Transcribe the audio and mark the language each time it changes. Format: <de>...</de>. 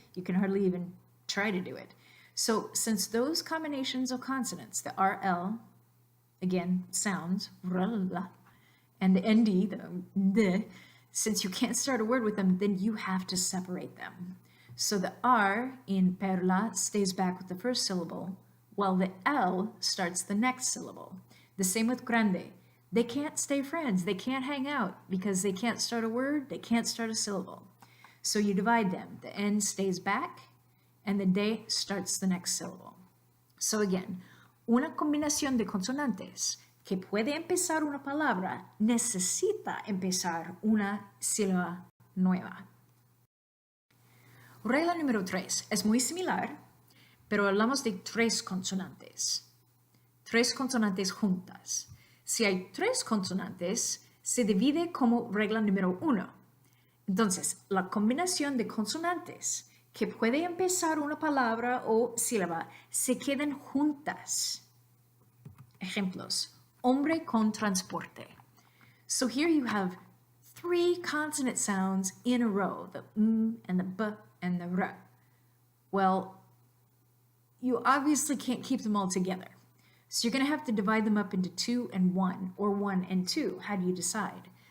<en>You can hardly even try to do it. So since those combinations of consonants, the RL, again, sounds, and the ND, the nd, since you can't start a word with them, then you have to separate them. So the R in perla stays back with the first syllable, while the L starts the next syllable. The same with grande. They can't stay friends. They can't hang out because they can't start a word. They can't start a syllable. So you divide them. The N stays back and the D starts the next syllable. So again,</en> <es>una combinación de consonantes que puede empezar una palabra necesita empezar una sílaba nueva. Regla número 3 es muy similar, pero hablamos de tres consonantes. Tres consonantes juntas. Si hay tres consonantes, se divide como regla número 1. Entonces, la combinación de consonantes que puede empezar una palabra o sílaba se quedan juntas. Ejemplos. Hombre con transporte.</es> <en>So here you have 3 consonant sounds in a row, the and the b and the r. Well, you obviously can't keep them all together. So you're going to have to divide them up into 2 and 1, or 1 and 2. How do you decide?</en>